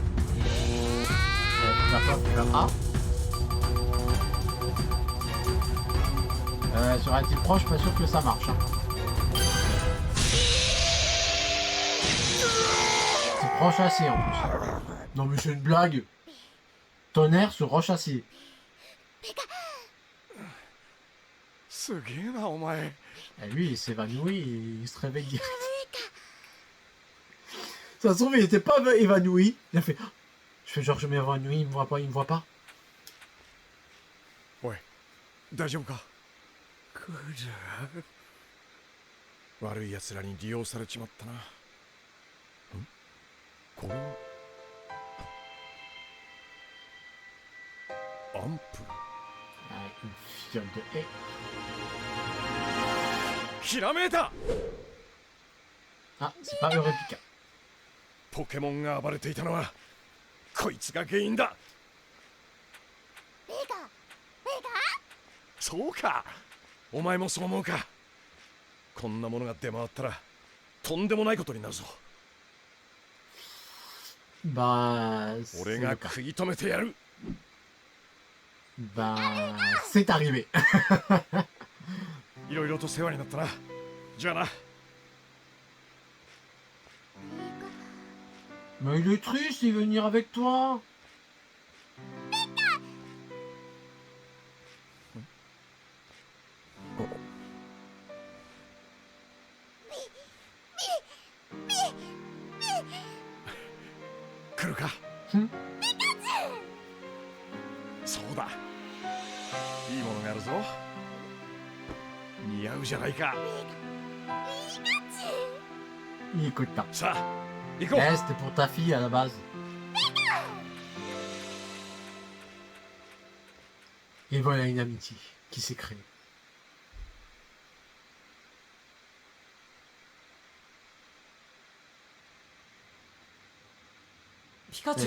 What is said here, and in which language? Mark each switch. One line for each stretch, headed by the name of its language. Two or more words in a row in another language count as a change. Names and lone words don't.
French: Sur un type proche, pas sûr que ça marche. Hein. Type roche acier en plus. Non mais c'est une blague. Tonnerre sur roche acier.
Japanese: すげえなお前。
French: Et lui, il s'évanouit et il se réveille direct. Ça se trouve, il était pas évanoui. Il a fait... Je fais genre, je m'évanouis, il me voit pas, il me voit pas.
Japanese: おい、大丈夫か。クジャ。悪い奴らに利用されちまったな。ん？これはアンプル。
French: Une fiole de haie.
Japanese: ひらめいた。
French: Ah, c'est pas le réplica.
Japanese: ポケモンが暴れていたのはこいつが原因だ。そうか、お前もそう思うか。こんなものが出回ったらとんでもないことになるぞ。
French: Bah,
Japanese: 俺が食い止めてやる。
French: Bah, c'est arrivé.
Japanese: いろいろと世話になったな。じゃあな。
French: Mais il est triste, il veut venir avec toi. Hmm.
Japanese: そうだ。いいものがあるぞ。似合うじゃないか。
French: Il écoute pas.
Japanese: さあ、行こう。
French: Eh, c'était pour ta fille à la base. Et voilà une amitié qui s'est créée. Pikachu,